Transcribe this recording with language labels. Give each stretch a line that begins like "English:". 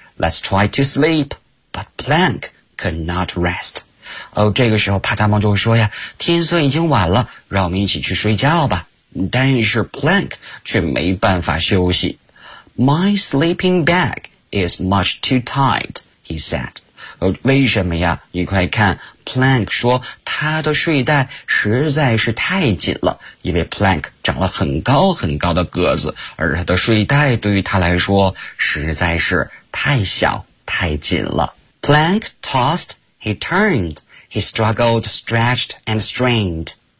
English: Let's try to sleep, but Plank could not rest.
Chinese: 这个时候帕达猫就会说呀，天色已经晚了，让我们一起去睡觉吧。但是 Plank 却没办法休息。
English: My sleeping bag is much too tight, he said.
Chinese: 为什么呀？你快看 ,Plank 说他的睡袋实在是太紧了，因为 Plank 长了很高很高的个子，而他的睡袋对于他来说实在是太小太紧了。
English: Plank tossed, he turned, he struggled, stretched, and strained.